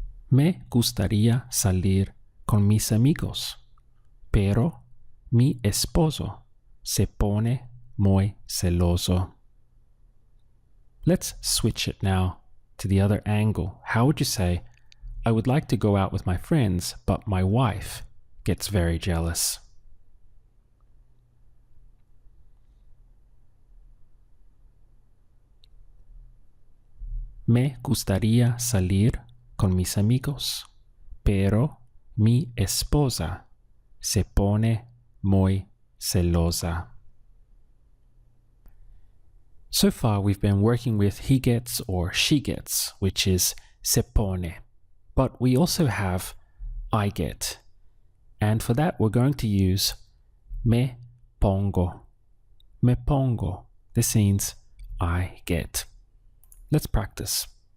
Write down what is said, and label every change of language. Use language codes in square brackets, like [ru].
[es] Me gustaría salir con mis amigos, pero mi esposo se pone muy celoso. [en] Let's switch it now to the other angle. How would you say, I would like to go out with my friends, but my wife gets very jealous? [es] Me gustaría salir con mis amigos, pero mi esposa se pone muy celosa. [en] So far, we've been working with he gets or she gets, which is se pone. But we also have I get. And for that, we're going to use me pongo. [es] Me pongo. [en] This means I get. Let's practice.